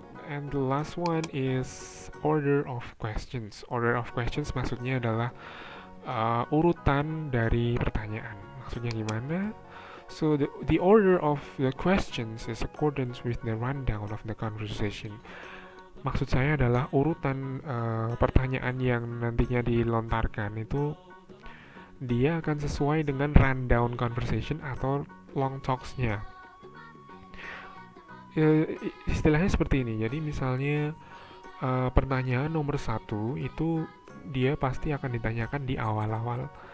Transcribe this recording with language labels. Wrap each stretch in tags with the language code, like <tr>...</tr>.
<en>And the last one is order of questions. Order of questions</en> <id>maksudnya adalah urutan dari pertanyaan. Maksudnya gimana?</id> <en>So the order of the questions is accordance with the rundown of the conversation.</en> <id>Maksud saya adalah urutan pertanyaan yang nantinya dilontarkan itu dia akan sesuai dengan rundown conversation atau long talks-nya. Istilahnya seperti ini. Jadi misalnya pertanyaan nomor 1 itu dia pasti akan ditanyakan di awal-awal.</id>